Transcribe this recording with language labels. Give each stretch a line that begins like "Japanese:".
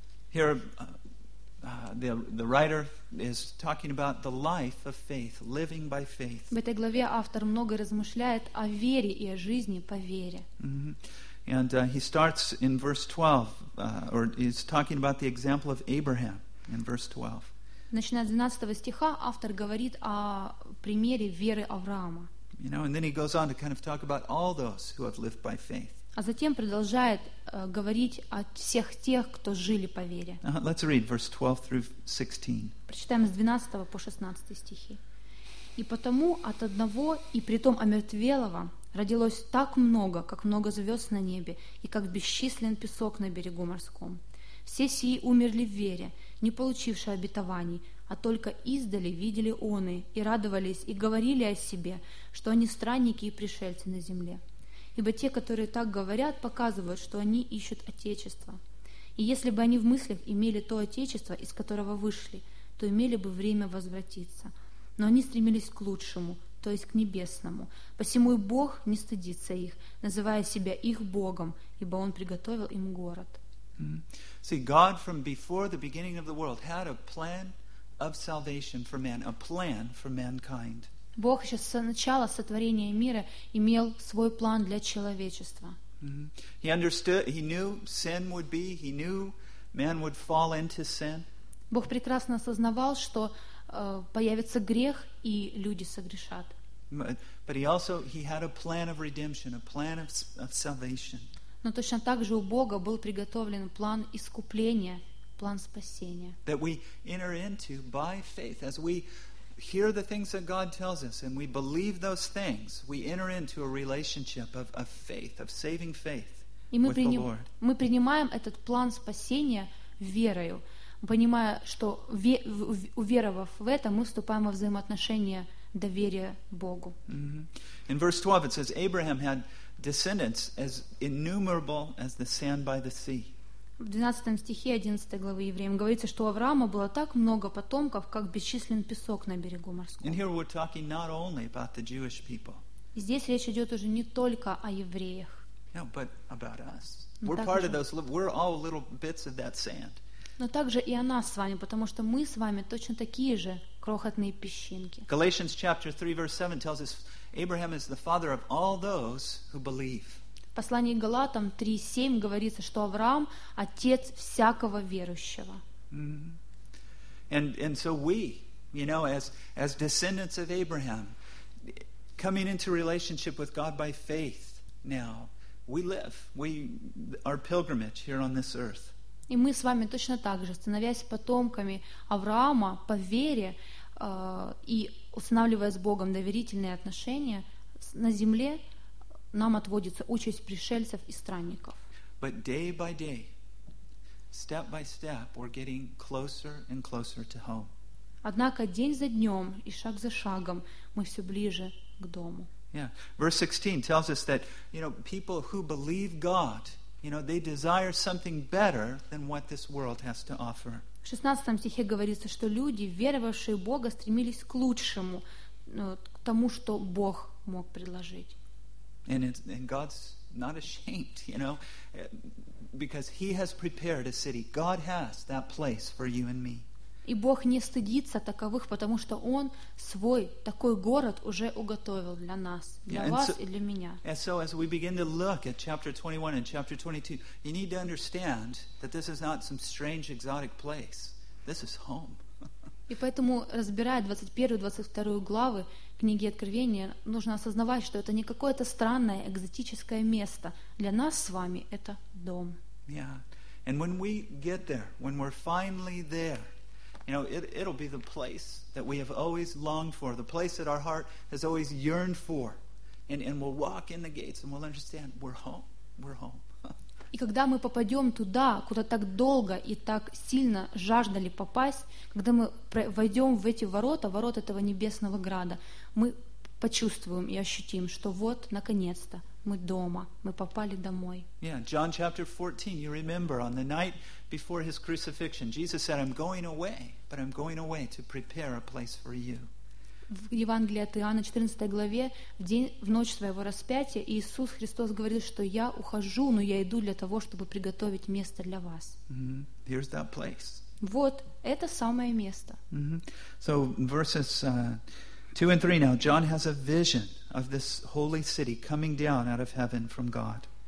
English: Here, the writer is talking about the life of faith, living by faith.
Russian: В этой главе автор много размышляет о вере и о жизни по вере. Mm-hmm.
English: And he starts in verse 12, or he's talking about the example of Abraham in verse 12.
Russian: Начиная с 12 стиха, автор говорит о примере веры Авраама.
English: You know, and then he goes on to kind of talk about all those who have lived by faith.
Russian: А затем продолжает говорить о всех тех, кто жили по вере.
English: Let's read verse 12 through 16.
Russian: Прочитаем с 12 по 16 стихи. «И потому от одного, и притом омертвелого, родилось так много, как много звезд на небе, и как бесчислен песок на берегу морском. Все сии умерли в вере, не получившие обетований, а только издали видели оные, и радовались, и говорили о себе, что они странники и пришельцы на земле». Ибо те, которые так говорят, показывают, что они ищут Отечество. И если бы они в мыслях имели то Отечество, из которого вышли, то имели бы время возвратиться. Но они стремились к лучшему, то есть к небесному. Посему и Бог не стыдится их, называя себя их Богом, ибо Он приготовил им город.
English: See, God from before the beginning of the world had a plan of salvation for man, a plan for mankind.
Russian: Бог еще с начала сотворения мира имел свой план для человечества.
English: He understood, he knew sin would be, he knew man would fall into sin.
Russian: Бог прекрасно осознавал, что появится грех и люди согрешат.
English: But he also he had a plan of redemption, a plan of salvation.
Russian: Но точно так же у Бога был приготовлен план искупления, план спасения.
English: That we enter into by faith as we hear the things that God tells us and we believe those things, we enter into a relationship of faith, of saving faith with the Lord.
Russian: Мы принимаем этот план спасения верою, понимая, что уверовав в это, мы вступаем во взаимоотношения доверия Богу.
English: In verse 12 it says Abraham had descendants as innumerable as the sand by the sea.
Russian: В 12 стихе 11 главы Евреям говорится, что у Авраама было так много потомков, как бесчислен песок на берегу морском.
English: And here we're talking not only about the Jewish people.
Russian: Здесь речь идет уже не только о евреях.
English: No, but about us. We're part of those. We're all little bits of that sand.
Russian: Но также и о нас с вами, потому что мы с вами точно такие же крохотные песчинки.
English: Galatians chapter 3 verse 7 tells us Abraham is the father of all those who believe.
Russian: В послании к Галатам 3:7 говорится, что Авраам отец всякого верующего.
English: And so we, you know, as descendants of Abraham, coming into relationship with God by faith now, we live. We are pilgrimage here on this earth.
Russian: И мы с вами точно так же, становясь потомками Авраама по вере и устанавливая с Богом доверительные отношения, на земле нам отводится участь пришельцев и странников.
English: But day by day, step by step, we're getting closer and closer to home.
Russian: Однако день за днем и шаг за шагом мы все ближе к дому. Yeah.
English: Verse 16 tells us that, you know, people who believe God, you know, they desire something better than what this world has to offer.
Russian: В 16 стихе говорится, что люди, веровавшие в Бога, стремились к лучшему, к тому, что Бог мог предложить.
English: And God's not ashamed, you know, because He has prepared a city. God has that place for you and me.
Russian: И Бог не стыдится таковых, потому что Он свой такой город уже уготовил для нас, для вас и для меня.
English: And so as we begin to look at chapter 21 and chapter 22, you need to understand that this is not some strange exotic place. This is home.
Russian: И поэтому, разбирая 21-22 главы книги Откровения, нужно осознавать, что это не какое-то странное экзотическое место. Для нас с вами это дом. Yeah.
English: And when we get there, when we're finally there, you know, it'll be the place that we have always longed for, the place that our heart has always yearned for, and we'll walk in the gates and we'll understand we're home, we're home.
Russian: И когда мы попадем туда, куда так долго и так сильно жаждали попасть, когда мы войдем в эти ворота, ворот этого небесного града, мы почувствуем и ощутим, что вот наконец-то мы дома, мы попали домой.
English: Yeah, John chapter 14, you remember on the night before his crucifixion, Jesus said, I'm going away, but I'm going away to prepare a place for you.
Russian: В Евангелии от Иоанна 14 главе, в ночь своего распятия, Иисус Христос говорит, что я ухожу, но я иду для того, чтобы приготовить место для вас.
English: Mm-hmm. Here's that place.
Russian: Вот это самое место. Mm-hmm.
English: So verses 2 and 3 now, John has a vision of this holy city coming down out of heaven from God.